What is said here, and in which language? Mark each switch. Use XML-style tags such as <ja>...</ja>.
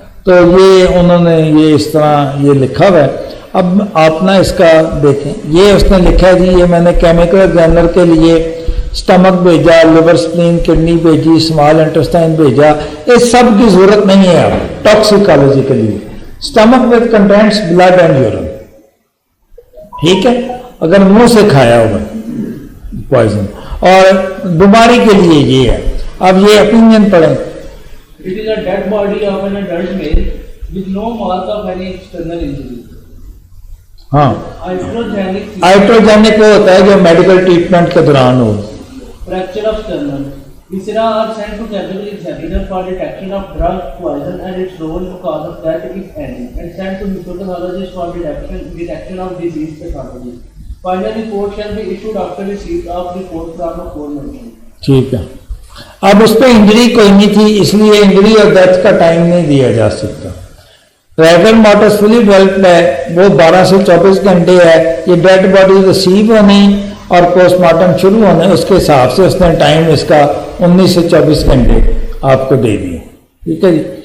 <ur>تو یہ انہوں نے یہ اس طرح یہ لکھا ہوا ہے. اب آپ نا اس کا دیکھیں, یہ اس نے لکھا ہے جی, یہ میں نے کیمیکل ایگزامنر کے لیے اسٹمک بھیجا, لیور سپلین کڈنی بھیجی, اسمال انٹسٹائن بھیجا. اس سب کی ضرورت نہیں ہے اب ٹاکسیکالوجی کے لیے.</ur> <en>stomach with contents blood and urine,</en> <ur>ٹھیک ہے, اگر منہ سے کھایا ہوگا پوائزن. اور بیماری کے لیے یہ ہے. اب یہ opinion پڑھیں.</ur> <en>It is a dead body of an adult male with no mark of any external injury.</en> <ur>ہاں,</ur> <en>Iatrogenic</en> <ur>آئٹروجینک وہ ہوتا ہے جو میڈیکل ٹریٹمنٹ کے دوران ہو.</ur> <en>fracture of sternum. Viscera are sent to chemical examiner for detection of drug poison and its role in cause of death if any, and sent to microbiologist for detection of disease pathology. Final report shall be issued after receipt of report from a court mentioned.</en> <ur>ٹھیک ہے. اب اس پہ injury کوئی نہیں تھی, اس لیے injury اور death کا ٹائم نہیں دیا جا سکتا. ریگل مارٹس فلی ڈیولپڈ ہے, وہ 12 سے 24 گھنٹے ہے. یہ ڈیڈ باڈی ریسیو ہونی اور پوسٹ مارٹم شروع ہونے, اس کے حساب سے اس نے ٹائم اس کا 19 سے 24 گھنٹے آپ کو دے دیے. ٹھیک ہے جی.</ur>